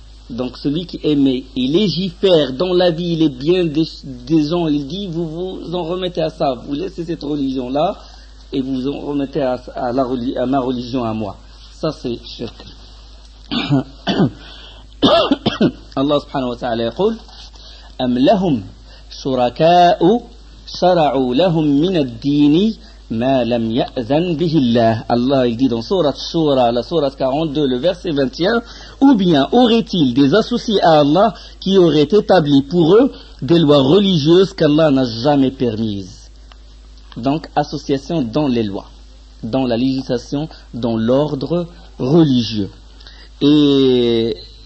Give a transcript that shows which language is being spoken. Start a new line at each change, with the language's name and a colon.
French: Donc celui qui aimait, il légifère dans la vie, il est bien des gens, il dit vous vous en remettez à ça, vous laissez cette religion là et vous vous en remettez à ma religion à moi. Ça c'est shirk.
Arabic: Allah subhanahu wa ta'ala يقول أم لهم شركاء شرعوا لهم من الدين ما لم يأذن به الله.
French: Allah il dit dans sourate Shura, la sourate 42, le verset 21, ou bien aurait-il des associés à Allah qui auraient établi pour eux des lois religieuses qu'Allah n'a jamais permises. Donc association dans les lois, dans la législation, dans l'ordre religieux. Et